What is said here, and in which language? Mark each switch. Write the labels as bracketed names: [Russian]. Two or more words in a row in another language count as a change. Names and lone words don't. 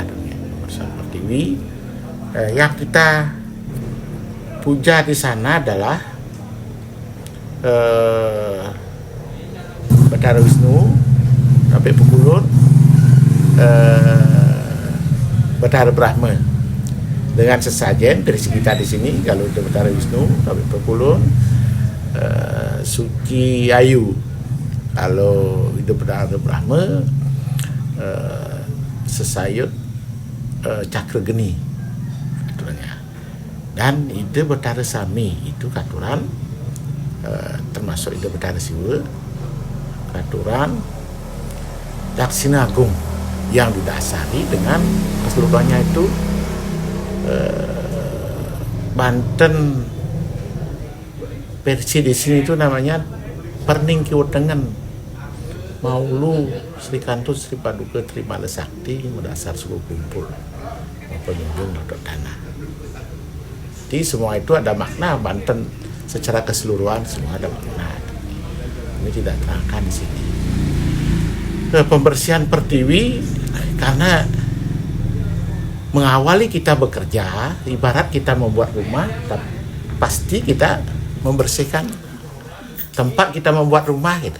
[Indonesian] Pembersihan pertiwi yang kita puja di sana adalah Bathara Wisnu, sampai Pukulun, Bathara Brahma. Dengan sesajen dari kita di sini, kalau itu Bathara Wisnu, sampai Pukulun, Suci Ayu. Kalau itu Bathara Brahma, Sesayut Cakra Geni katurannya. Dan ide Bathara Sami itu katuran termasuk ide Bathara Siwa, katuran Daksina Agung yang didasari dengan keseluruhannya itu Banten versi di sini itu namanya Perning Kiwetengen Maulu Sri Kantun Sri Paduka Trimala Sakti Mendasar Suku Kumpul Penunjung Lodok Tanah. Jadi semua itu ada makna. Banten secara keseluruhan semua ada makna. Ini tidak terangkan di sini. Pembersihan pertiwi karena mengawali kita bekerja, ibarat kita membuat rumah, pasti kita membersihkan tempat kita membuat rumah gitu.